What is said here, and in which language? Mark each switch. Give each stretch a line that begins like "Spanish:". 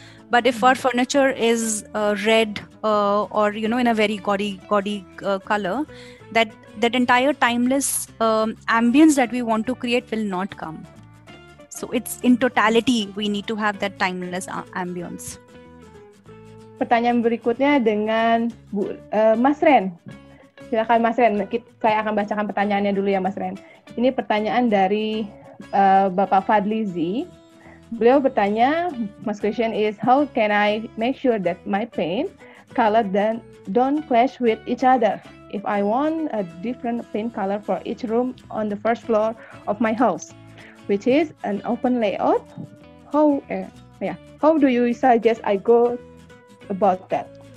English: But if our furniture is red or in a very gaudy color, that entire timeless ambience that we want to create will not come. So it's in totality we need to have that timeless ambience.
Indonesian: Pertanyaan berikutnya dengan Mas Ren. Silakan Mas Ren. Saya akan bacakan pertanyaannya dulu ya Mas Ren. Ini pertanyaan dari Bapak Fadli Z. Beliau bertanya,
English: my question is, how can I make sure that my paint color don't clash with each other? If I want a different paint color for each room on the first floor of my house, which is an open layout, how do you suggest I go about that?